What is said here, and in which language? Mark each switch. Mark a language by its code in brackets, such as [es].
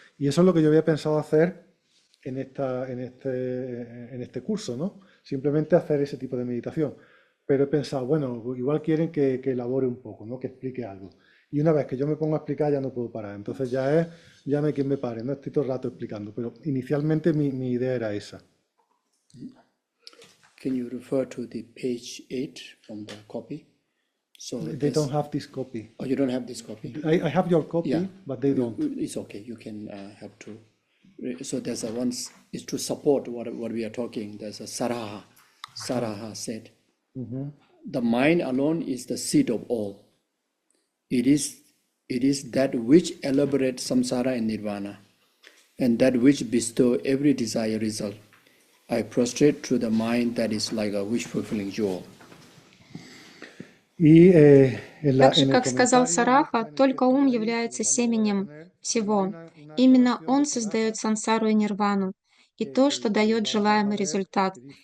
[es] Y eso es lo que yo había pensado hacer en este curso, ¿no? Simplemente hacer ese tipo de meditación. Pero he pensado, bueno, igual quieren que elabore un poco, ¿no? Que explique algo. Y una vez que yo me pongo a explicar ya no puedo parar. Entonces ya no hay quien me pare, no estoy todo el rato explicando. Pero inicialmente mi idea era esa. [en] Can you refer to the page 8 from the copy? So they don't have this copy. Oh, you don't have this copy? I have your copy, Yeah. but they don't. It's okay. You can have to. So there's a one is to support what we are talking. There's a Saraha. Saraha said, the mind alone is the seat of all. It is that which elaborates samsara and nirvana, and that which bestow every desire result. I prostrate to the mind that is like a wish-fulfilling jewel. [ru] Так же, как сказал Сараха, только ум является семенем всего. Именно он создает сансару и нирвану, и то, что дает желаемый результат.